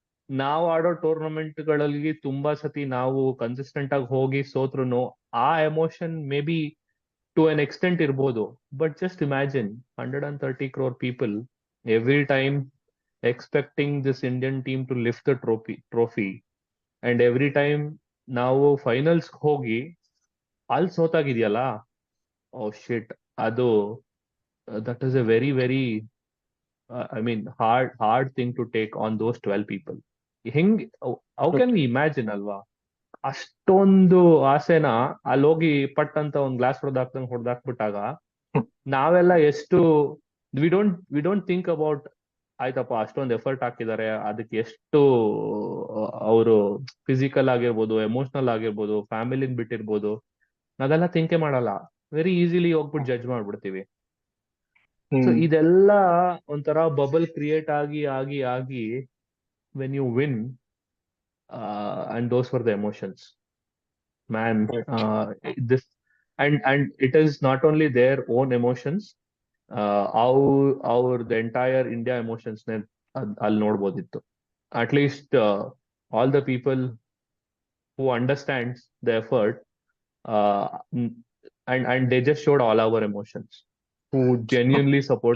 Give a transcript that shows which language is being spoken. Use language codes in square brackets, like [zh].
[kn] ನಾವು ಆಡೋ ಟೂರ್ನಮೆಂಟ್ಗಳಲ್ಲಿ ತುಂಬಾ ಸತಿ ನಾವು ಕನ್ಸಿಸ್ಟೆಂಟ್ ಆಗಿ ಹೋಗಿ ಸೋತ್ರುನು ಆ emotion may be to an extent ಇರ್ಬೋದು. [en] but just imagine 130 crore people every time expecting this Indian team to lift the trophy, and every time [kn] ನಾವು ಫೈನಲ್ಸ್ ಹೋಗಿ ಅಲ್ಲಿ ಸೋತಾಗಿದೆಯಲ್ಲ, [en] Oh shit, ಅದು that is a very very I mean hard thing to take on those 12 people. ಹೆಂಗ್, how can we imagine ಅಲ್ವಾ? [kn] ಅಷ್ಟೊಂದು ಆಸೆನ ಅಲ್ಲಿ ಹೋಗಿ ಪಟ್ ಅಂತ ಒಂದ್ ಗ್ಲಾಸ್ ಹೊಡೆದಾಕ್ಬಿಟ್ಟಾಗ ನಾವೆಲ್ಲ ಎಷ್ಟು [en] we don't think about [kn] ಆಯ್ತಪ್ಪ ಅಷ್ಟೊಂದು ಎಫರ್ಟ್ ಹಾಕಿದ್ದಾರೆ, ಅದಕ್ಕೆ ಎಷ್ಟು ಅವರು ಫಿಸಿಕಲ್ ಆಗಿರ್ಬೋದು, ಎಮೋಷನಲ್ ಆಗಿರ್ಬೋದು, ಫ್ಯಾಮಿಲಿನ ಬಿಟ್ಟಿರ್ಬೋದು, ಅದೆಲ್ಲ ಥಿಂಕೆ ಮಾಡಲ್ಲ. ವೆರಿ ಈಸಿಲಿ ಹೋಗ್ಬಿಟ್ಟು ಜಡ್ಜ್ ಮಾಡ್ಬಿಡ್ತೀವಿ. ಸೊ ಇದೆಲ್ಲ ಒಂಥರ ಬಬಲ್ ಕ್ರಿಯೇಟ್ ಆಗಿ ಆಗಿ ಆಗಿ [en] When you win, and those for the emotions man. This and it is not only their own emotions, the entire India emotions [kn] ನೆ ಅಲ್ಲಿ ನೋಡ್ಬೋದಿತ್ತು. [en] At least all the people who understands the effort, uh, and they just showed all our emotions, who genuinely support